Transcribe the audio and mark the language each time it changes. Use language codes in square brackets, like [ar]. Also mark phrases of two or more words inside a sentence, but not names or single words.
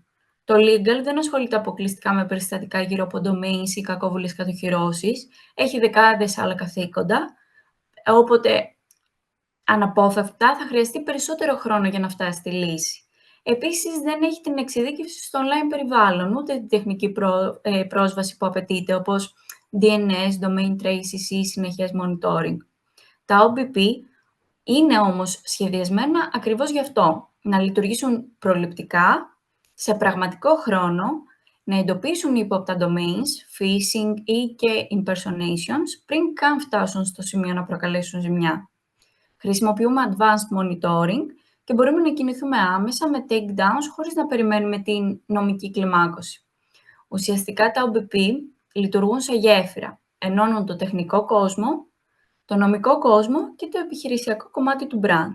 [el] Το legal δεν ασχολείται αποκλειστικά με περιστατικά γύρω από domains ή κακόβουλες κατοχυρώσεις, έχει δεκάδες άλλα καθήκοντα, όποτε αναπόφευκτα θα χρειαστεί περισσότερο χρόνο για να φτάσει στη λύση. Επίσης, δεν έχει την εξειδίκευση στο online περιβάλλον, ούτε την τεχνική πρόσβαση που απαιτείται, όπως DNS, [en] domain traces [el] ή συνεχές monitoring. Τα OBP είναι όμως σχεδιασμένα ακριβώς γι' αυτό, να λειτουργήσουν προληπτικά, σε πραγματικό χρόνο, να εντοπίσουν ύποπτα domains, phishing ή και impersonations, πριν καν φτάσουν στο σημείο να προκαλέσουν ζημιά. Χρησιμοποιούμε [en] advanced monitoring [el] και μπορούμε να κινηθούμε άμεσα με takedowns χωρίς να περιμένουμε την νομική κλιμάκωση. Ουσιαστικά τα OBP λειτουργούν σε γέφυρα, ενώνουν το τεχνικό κόσμο, το νομικό κόσμο και το επιχειρησιακό κομμάτι του brand.